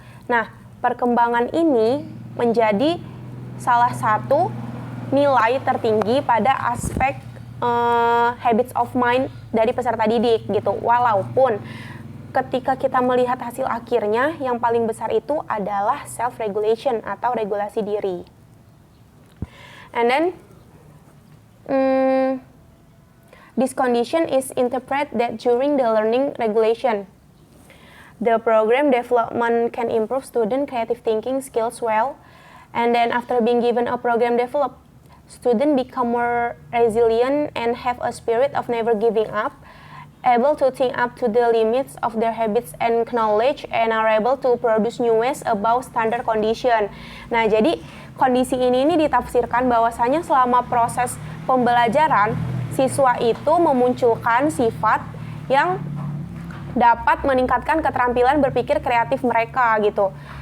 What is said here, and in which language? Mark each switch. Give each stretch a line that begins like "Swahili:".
Indonesian: Nah, perkembangan ini menjadi salah satu nilai tertinggi pada aspek habits of mind dari peserta didik gitu. Walaupun ketika kita melihat hasil akhirnya, yang paling besar itu adalah self-regulation atau regulasi diri.
English: And then, this condition is interpreted that during the learning regulation, the program development can improve student creative thinking skills well. And then after being given a program develop, student become more resilient and have a spirit of never giving up, able to think up to the limits of their habits and knowledge, and are able to produce new ways above standard condition.
Indonesian: Nah, jadi kondisi ini ditafsirkan bahwasanya selama proses pembelajaran, siswa itu memunculkan sifat yang dapat meningkatkan keterampilan berpikir kreatif mereka gitu.